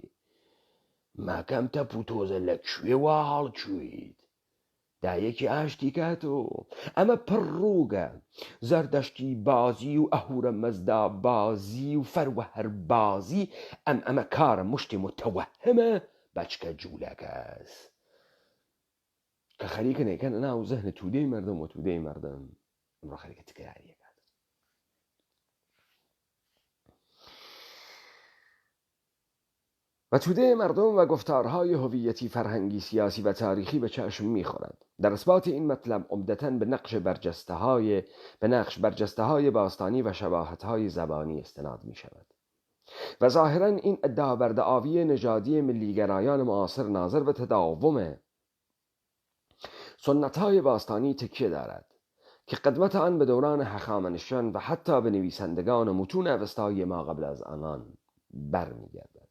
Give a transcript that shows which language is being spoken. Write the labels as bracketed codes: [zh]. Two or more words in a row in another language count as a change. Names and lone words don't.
[ckb] ماکەم تەپوتۆزە لەکوێ وا هەڵکوێیت دایەکی ئاشتی کاتۆ ئەمە پڕڕووگە زەردەشتی بازی و ئەهورە مەزدا بازی و فەروە هەر بازی ئەمە کارە مشتی متەوەهمە بەچکە جوولەکەس کە خەریکە نەکەنە ناو زەهنە [fa] تودەی مردم و تودەی مردم [ckb] ئەمڕۆ خەریکە تکراریەکات. [fa] و توده مردم و گفتارهای هویتی، فرهنگی، سیاسی و تاریخی به چشم می‌خورد. در اثبات این مطلب عمدتاً به نقش برجسته‌های باستانی و شباهت‌های زبانی استناد می‌شود و ظاهراً این ادعا بر دعاوی نژادی ملیگرایان معاصر ناظر به تداوم سنت‌های باستانی تکیه دارد که قدمت آن به دوران هخامنشیان و حتی به نویسندگان متون اوستایی ما قبل از آنان برمیگردد.